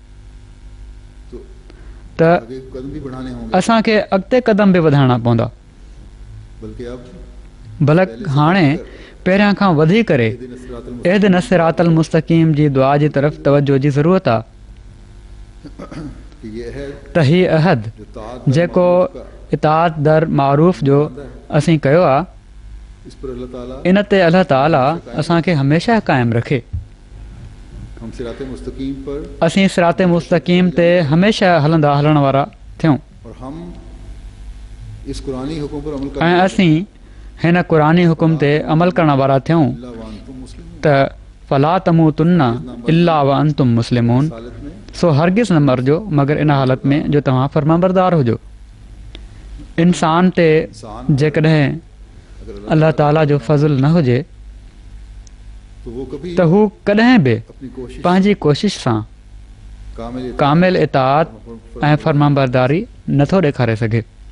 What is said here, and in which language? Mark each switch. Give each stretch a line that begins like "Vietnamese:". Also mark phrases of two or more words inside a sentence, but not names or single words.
Sindhi: त असांखे अॻिते क़दम बि वधाइणा पवंदा बल्कि हाणे पहिरियां खां वधी करे
Arabic: اهدنا الصراط المستقيم
Sindhi: जी दुआ जी तरफ़ तवजो जी ज़रूरत आहे त हीउ अहद जेको इताअत दर मारूफ़ जो असीं कयो आहे इन ते अल्लाह ताला असांखे हमेशह क़ाइमु रखे असीं सिराते मुस्तक़ीम ते हमेशह हलण वारा थियूं ऐं असीं हिन क़ुरानी हुकुम ते अमल करण वारा थियूं त
Arabic: فلا تموتن إلا وأنتم مسلمون,
Sindhi: सो हरगिज़ न मरिजो मगर इन हालत में जो तव्हां फरमाबरदार हुजो। इंसान ते जेकॾहिं अल्लाह ताला जो फज़ल न हुजे त हू कॾहिं बि पंहिंजी कोशिश सां कामिल इताअत ऐं फरमाबरदारी नथो ॾेखारे सघे।